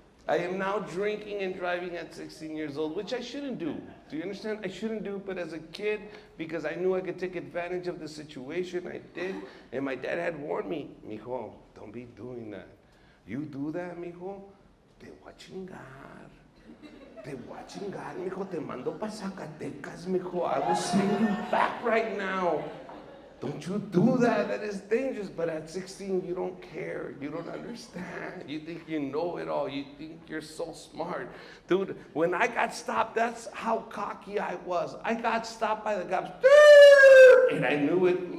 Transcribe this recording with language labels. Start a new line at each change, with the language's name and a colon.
English: I am now drinking and driving at 16 years old, which I shouldn't do. Do you understand? I shouldn't do, but as a kid, because I knew I could take advantage of the situation, I did. And my dad had warned me, mijo, don't be doing that. You do that,
Spanish: mijo, te voy a chingar. Te voy a chingar, mijo, te mando pa Zacatecas, mijo.
English: I will send you back right now. Don't you do that, that is dangerous. But at 16, you don't care, you don't understand. You think you know it all, you think you're so smart. Dude, when I got stopped, that's how cocky I was. I got stopped by the cops, and I knew it.